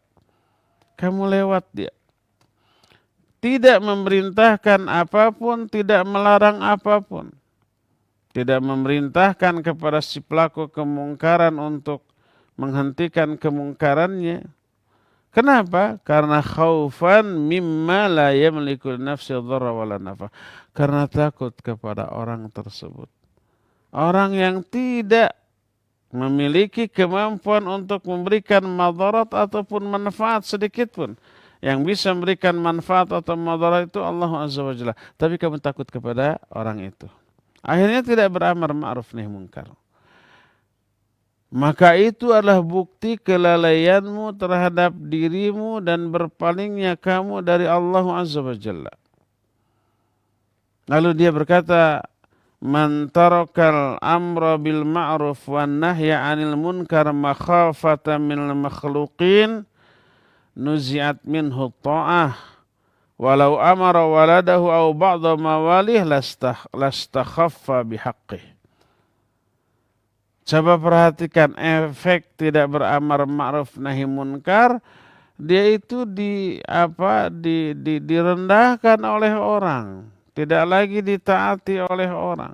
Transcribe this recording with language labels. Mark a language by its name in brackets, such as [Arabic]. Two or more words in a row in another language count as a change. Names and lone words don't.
[Indonesian] Kamu lewat dia. Tidak memerintahkan apapun, tidak melarang apapun. Tidak memerintahkan kepada si pelaku kemungkaran untuk menghentikan kemungkarannya. Kenapa? Karena [Arabic] خوفا مما لا يملك نفسي ضرا ولا نفعا. [Indonesian] karena takut kepada orang tersebut. Orang yang tidak memiliki kemampuan untuk memberikan madarat ataupun manfaat sedikit pun. Yang bisa memberikan manfaat atau madarat itu Allah [Arabic] عز وجل. [Indonesian] Tapi kamu takut kepada orang itu. Akhirnya tidak beramar [Arabic] معروف نهي منكر. [Indonesian] Maka itu adalah bukti kelalaianmu terhadap dirimu dan berpalingnya kamu dari Allah [Arabic] عز وجل. [Indonesian] Lalu dia berkata, [Arabic] من ترك الأمر بالمعروف والنهي عن المنكر مخافة من المخلوقين نزعت منه الطاعة ولو أمر ولده أو بعض مواليه لاستخف بحقه. [Indonesian] Coba perhatikan efek tidak beramar [Arabic] معروف نهي منكر, [Indonesian] dia itu direndahkan oleh orang, tidak lagi ditaati oleh orang.